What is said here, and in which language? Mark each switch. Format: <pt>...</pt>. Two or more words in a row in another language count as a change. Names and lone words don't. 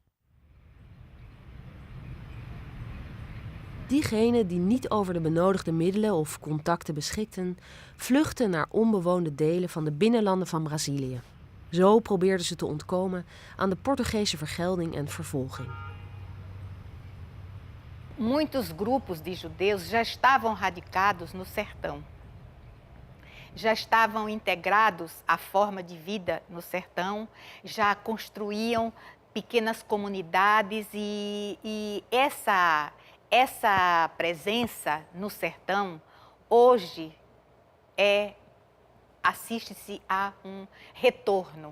<nl>Diegenen die niet over de benodigde middelen of contacten beschikten, vluchtten naar onbewoonde delen van de binnenlanden van Brazilië. Zo probeerden ze te ontkomen aan de Portugese vergelding en vervolging.</nl> <pt>Muitos grupos de judeus já estavam radicados no sertão. Já estavam integrados à forma de vida no sertão, já construíam pequenas comunidades e essa presença no sertão hoje assiste-se a um retorno.</pt>